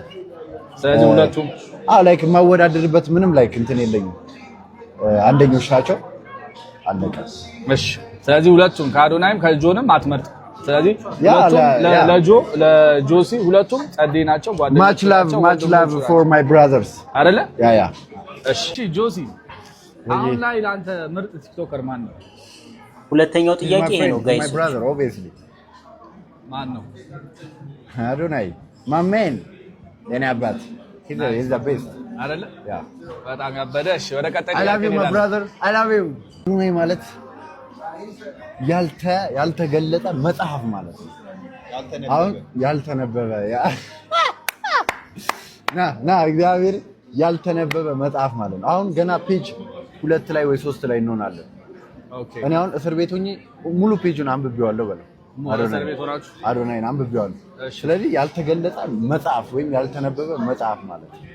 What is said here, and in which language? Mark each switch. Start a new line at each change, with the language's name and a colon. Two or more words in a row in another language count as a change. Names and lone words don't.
Amharic: ስለዚህ ሁለቱም ላይክ የማወዳደርበት ምንም ላይክ እንትን የለኝም። አንደኞች ናቸው አለቀ። እሺ ስለዚህ ሁለቱም ከአዶናይም ከጆንም አትመርጥ። ስለዚህ ለጆሲ ሁለቱም ጸዴ ናቸው፣ ጓደኞች ናቸው።
English: much love for my brothers
Amharic: አይደለ? ያ እሺ ጆሲ አሁን ላይ ለአንተ ምርጥ ቲክቶከር ማን ነው? ሁለተኛው ጥያቄ ይሄ ነው ጋይስ።
English: my brother obviously
Amharic: ማን ነው?
English: አዶናይ my man
Amharic: የኔ አባት
English: he's the best
Amharic: አይደለ? ያ በጣም ያበደ። እሺ ወደ ቀጣይ
English: I love you my brother I love you
Amharic: አዶናይ ማለት ያልተገለጠ መጽሐፍ ማለት ነው። አሁን ያልተነበበ ና እግዚአብሔር ያልተነበበ መጽሐፍ ማለት ነው። አሁን ገና ፔጅ 2 ላይ ወይ 3 ላይ እንሆናለን። ኦኬ እኔ አሁን እስር ቤት ሆኜ ሙሉ ፔጁን አንብቤዋለሁ በለው። አዶናይን አንብቤዋለሁ። ስለዚህ ያልተገለጠ መጽሐፍ ወይም ያልተነበበ መጽሐፍ ማለት ነው።